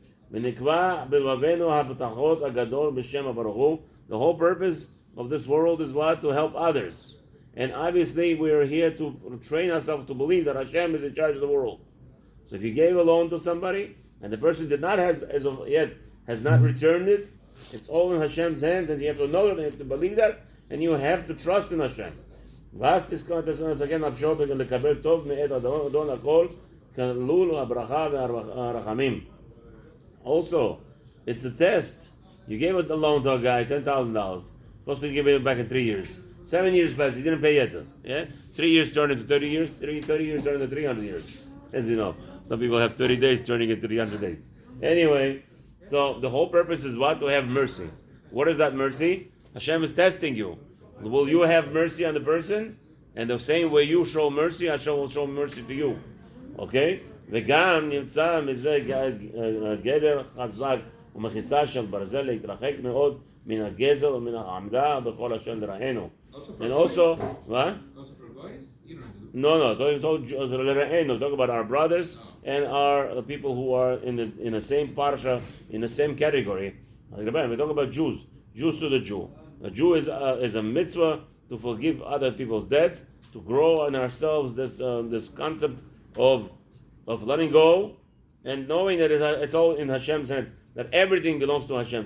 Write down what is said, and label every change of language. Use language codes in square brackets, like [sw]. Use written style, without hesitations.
[he] ונקבע בלבבנו הבטחות הגדול בשם הברוך הוא. [en] The whole purpose of this world is what? To help others. And obviously we are here to train ourselves to believe that Hashem is in charge of the world. So if you gave a loan to somebody, and the person did not has as of yet has not returned it, it's all in Hashem's hands, and you have to know that, and you have to believe that, and you have to trust in Hashem. [he] ואז תזכור את הסכן נפשו לקבל טוב מאת אדון הכל כלול הברכה והרחמים. [en] Also, it's a test. You gave a loan to a guy, $10,000. Supposed to give it back in 3 years. 7 years passed, he didn't pay yet. Yeah? 3 years turned into 30 years, 30 years turned into 300 years. As we know. Some people have 30 days turning into 300 days. Anyway, so the whole purpose is what? To have mercy. What is that mercy? Hashem is testing you. Will you have mercy on the person? And the same way you show mercy, Hashem will show mercy to you. Okay? [he] וגם נמצא מזה גדר חזק ומחיצה של ברזל להתרחק מאוד מן הגזל ומן העמדה בכל אשר לרענו. [en] And also, what? Also for guys? You don't do No, talk about our brothers and our people who are in the same parsha, in the same category. We talk about Jews to the Jew. A Jew is a mitzvah to forgive other people's debts, to grow in ourselves this concept of letting go and knowing that it's all in Hashem's hands, that everything belongs to Hashem.